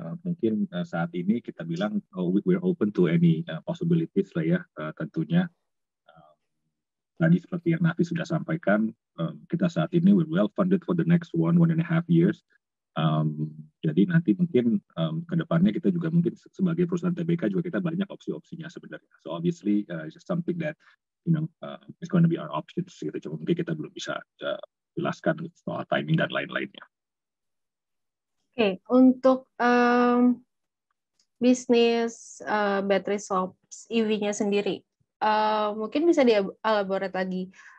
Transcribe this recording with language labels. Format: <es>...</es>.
<id>Mungkin saat ini kita bilang</id> <en>we're open to any possibilities</en> <id>lah ya, tentunya. Tadi seperti yang Nafi sudah sampaikan, kita saat ini</id> <en>we're well funded for the next 1.5 years.</en> <id>Jadi nanti mungkin ke depannya kita juga mungkin sebagai perusahaan TBK juga kita banyak opsi-opsinya sebenarnya.</id> <en>So obviously it's just something that it's going to be our options gitu.</en> <id>Cuma mungkin kita belum bisa jelaskan soal timing dan lain-lainnya. Oke, untuk bisnis battery swaps EV-nya sendiri, mungkin bisa dielaborate lagi.</id>